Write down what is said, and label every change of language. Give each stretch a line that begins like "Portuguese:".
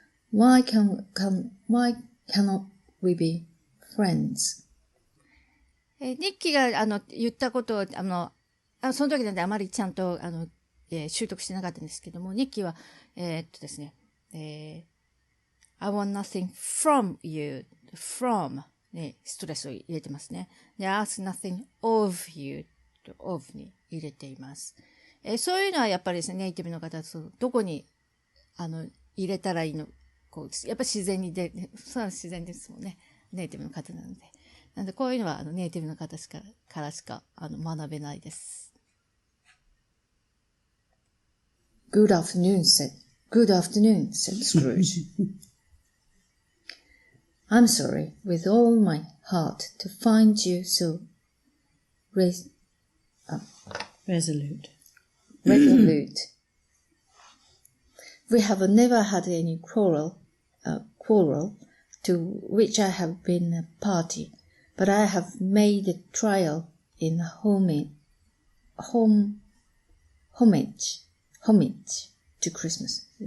English: Why cannot we be friends?
Japanese: 日記が言ったことをその時なんであまりちゃんと習得してなかったんですけども、日記はですね、
English: I want nothing from you,
Japanese: from ね、ストレスを入れてますね。で、
English: ask nothing of you
Japanese: と of に入れています。そういうのはやっぱりですね、ネイティブの方とどこに入れたらいいの、こうやっぱり自然にそれは自然ですもんね。ネイティブの方なので。なんでこういうのはネイティブの方からしか学べないです。
English: Good afternoon, said Scrooge. I'm sorry with all my heart to find you so Resolute. We have never had any quarrel to which I have been a party, but I have made a trial in homage to Christmas.